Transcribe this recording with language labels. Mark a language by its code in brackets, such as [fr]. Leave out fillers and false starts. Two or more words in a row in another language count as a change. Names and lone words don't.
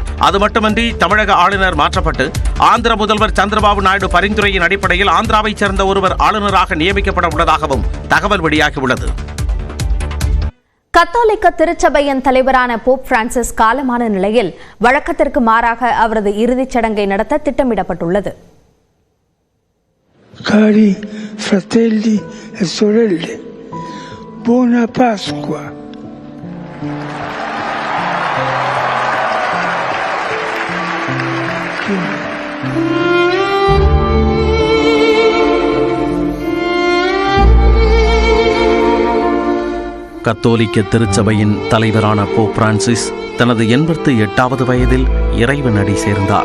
[ta] அது மட்டுமின்றி தமிழக ஆளுநர் மாற்றப்பட்டு ஆந்திர முதல்வர் சந்திரபாபு நாயுடு பரிந்துரையின் அடிப்படையில் ஆந்திராவைச் சேர்ந்த ஒருவர் ஆளுநராக நியமிக்கப்பட உள்ளதாகவும் தகவல் வெளியாகியுள்ளது. கத்தோலிக்க திருச்சபையின் தலைவரான போப் பிரான்சிஸ் காலமான நிலையில் வழக்கத்திற்கு மாறாக அவரது இறுதிச் சடங்கை நடத்த திட்டமிடப்பட்டுள்ளது. [it] Cari fratelli e sorelle, buona Pasqua. [ta] கத்தோலிக்க திருச்சபையின் தலைவரான போப் பிரான்சிஸ் தனது 88வது வயதில் இறைவனடி சேர்ந்தார்.